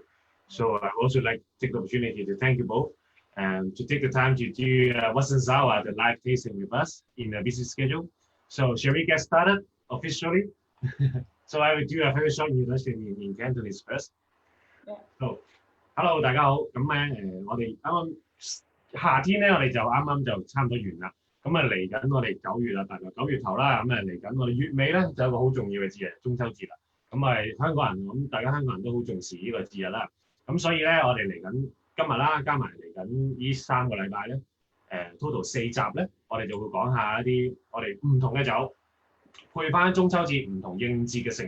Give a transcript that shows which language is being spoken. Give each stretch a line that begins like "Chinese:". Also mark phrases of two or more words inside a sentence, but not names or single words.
English: So I also like to take the opportunity to thank you both and to take the time to do Wassensour, the live tasting with us in a busy schedule. So shall we get started officially? So I will do a very short introduction in Cantonese first. Yeah. So, hello
Cantonese: 大家好，咁咧我哋啱啱夏天咧，我哋就啱啱就差唔多完啦。咁啊嚟緊我哋9月啦，大概9月頭啦，咁啊嚟緊我哋月尾咧就有一個好重要嘅節日，中秋節啦。咁香港人，咁大家香港人都好重視呢個節日啦。咁所以咧，我哋嚟緊今日啦，加埋嚟緊呢3個禮拜咧，total 4集咧，我哋就會講下一啲我哋唔同嘅酒，配翻中秋節唔同應節嘅食物。